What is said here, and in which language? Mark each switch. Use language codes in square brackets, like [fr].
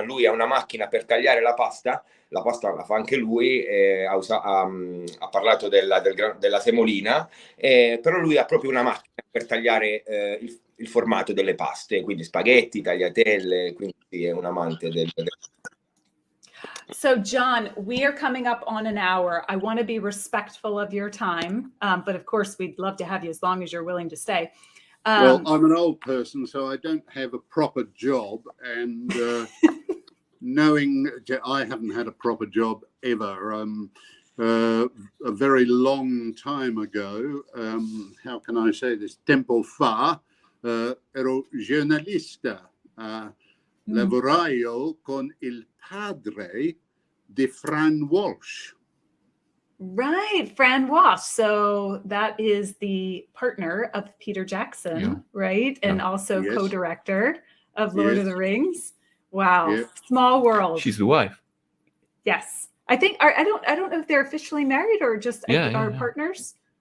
[it] Lui ha una macchina per tagliare la pasta la fa anche lui, ha parlato della semolina, però lui ha proprio una macchina per tagliare il formato delle paste, quindi spaghetti, tagliatelle, quindi è un amante del [en] So, John, we are coming up on an hour. I want to be respectful of your time, but of course, we'd love to have you as long as you're willing to stay. Well, I'm an old person, so I don't have a proper job, and knowing I haven't had a proper job ever. A very long time ago, how can I say this? [it] Tempo fa, ero giornalista. Lavorai con il padre di Fran Walsh. [en] Right, Fran Walsh. So that is the partner of Peter Jackson, right? And also co-director of Lord of the Rings. Wow. Small world. She's the wife. Yes. I think I don't know if they're officially married or just are partners.